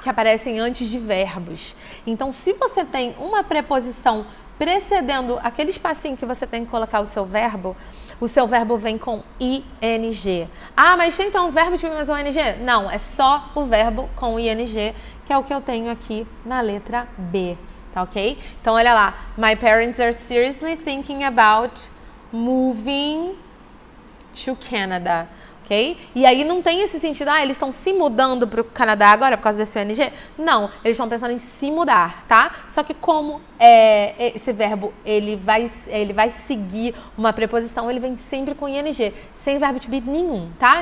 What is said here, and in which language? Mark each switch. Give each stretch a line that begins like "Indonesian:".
Portuguese: Que aparecem antes de verbos. Então, se você tem uma preposição precedendo aquele espacinho que você tem que colocar o seu verbo vem com ing. Ah, mas tem então um verbo de mais um ing? Não, é só o verbo com ing, que é o que eu tenho aqui na letra B, tá ok? Então, olha lá.
English: My parents are seriously thinking about moving to Canada. Okay?
Portuguese: E aí não tem esse sentido, eles estão se mudando para o Canadá agora por causa desse ONG? Não, eles estão pensando em se mudar, tá? Só que como esse verbo ele vai seguir uma preposição, ele vem sempre com ing, sem verbo to be nenhum, tá?